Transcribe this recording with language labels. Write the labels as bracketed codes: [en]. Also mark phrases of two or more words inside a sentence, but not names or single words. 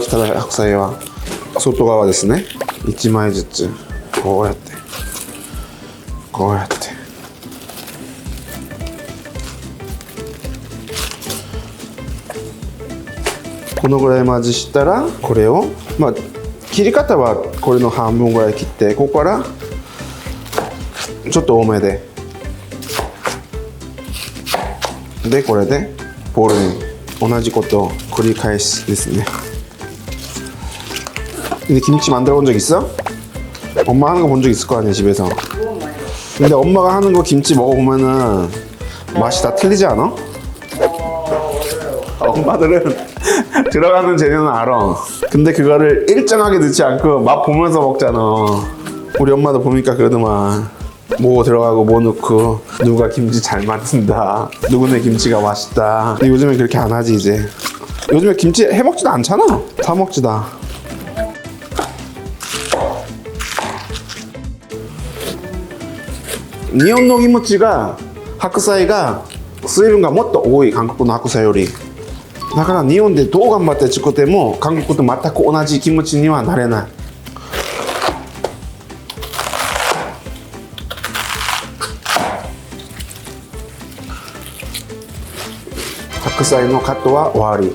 [ja] 汚い白菜は外側ですね。1枚ずつこうやってこのぐらいまずしたら、これを切り方はこれの半分ぐらい切って、ここからちょっと多めでこれでボウルに同じことを繰り返しですね. [ko] 근데 김치 만들어 본 적 있어? 엄마 하는 거 본 적 있을 거 아니야, 집에서. 근데 엄마가 하는 거 김치 먹어보면은 맛이 다 틀리지 않아? 엄마들은 들어가는 재료는 알아. 근데 그거를 일정하게 넣지 않고 맛 보면서 먹잖아. 우리 엄마도 보니까 그러더만. 뭐 들어가고 뭐 넣고, 누가 김치 잘 만든다, 누구네 김치가 맛있다. 근데 요즘에 그렇게 안 하지. 이제 요즘에 김치 해먹지도 않잖아. 사 먹지다. [ja] 일본の キムチが白菜が水分がもっと多い、韓国の白菜より。だから日本でどう頑張って作っても韓国と全く同じキムチにはなれない。白菜のカットは終わり。